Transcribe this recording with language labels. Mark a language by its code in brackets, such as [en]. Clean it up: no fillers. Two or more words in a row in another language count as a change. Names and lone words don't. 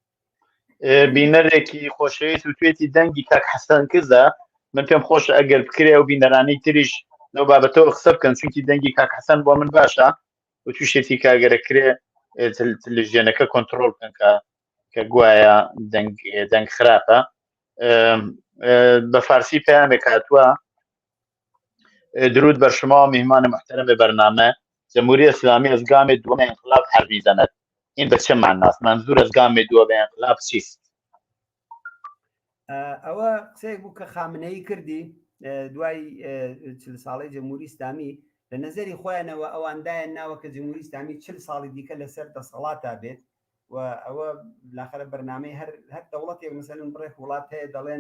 [ckb] بینەرێکی خۆشەویست و توێتی دەنگی کاک حەسەن کردە من پێم خۆشە ئەگەر بکرێ و بینەرانەی تریش لەو بابەتەوە قسە بکەن چونکی دەنگی کاک حەسەن بۆ من باشە و تووشێتی کاگەرەکرێ تەلەڤیزیۆنەکە کۆنتڕۆڵ بکەن کە گوایە دەنگ خراپە بە فارسی پەیامێک هاتووە [fa] درود بر شما میهمان محترم برنامه جمهوری اسلامی از گام دوم انقلاب حرف میزند این به چه معنی است منظور از گام دوم انقلاب چیست [ckb] ئەوە قسەیەک بوو کە خامنەیی کردی دوای 40 ساڵی جمهوری ئیسلامی لە نەزەری خۆیانەوە ئەوەندایە ناوە کە جمهوری ئیسلامی 40 ساڵی دیکە لەسەر دەسەڵاتە بێت و ئەوە لاخرە بەرنامەی هەر دەوڵەتێک مثلن بڕێک وڵات هەیە دەڵێن